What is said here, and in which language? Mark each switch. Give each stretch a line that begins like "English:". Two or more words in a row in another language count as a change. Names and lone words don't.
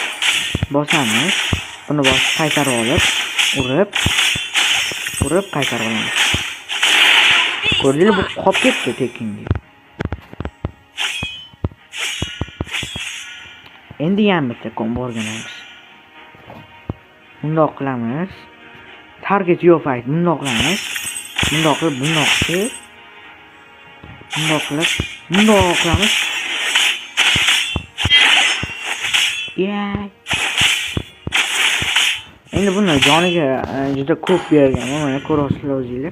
Uzbek: Buni bosib qaytarib olib, urib qaytarib olamiz. Ko'rdinglar, bu qolib ketdi tekinga. Endi ham bitta combo o'rganamiz. Bundoq qilamiz.
English: Target your fight.
Uzbek: Bundoq qilamiz. Bundoq qilamiz. Endi buni joniga juda ko'p berganman, mana ko'rasizlar o'zingizlar.